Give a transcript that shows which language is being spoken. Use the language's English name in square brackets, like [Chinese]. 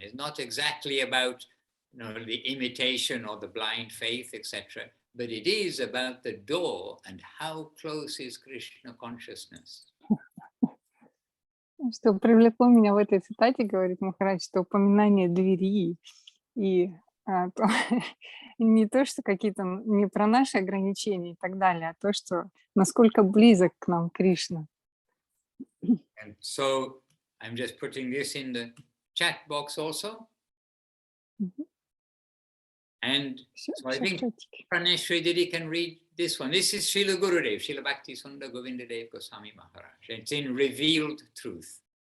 [English] It's not exactly about the imitation or the blind faith, etc. But it is about the door and how close is Krishna consciousness. [Russian] Что привлекло меня в этой цитате, говорит Махарадж, что упоминание двери и не то, что какие-то, не про наши ограничения и так далее, а то, что насколько близок к нам Кришна. [English] And so I'm just putting this in the chat box also. And so I think Praneshri Didi can read this one. This is Srila Gurudev, Srila Bhakti-Sundar Govindadev Goswami Maharaj. It's in Revealed Truth.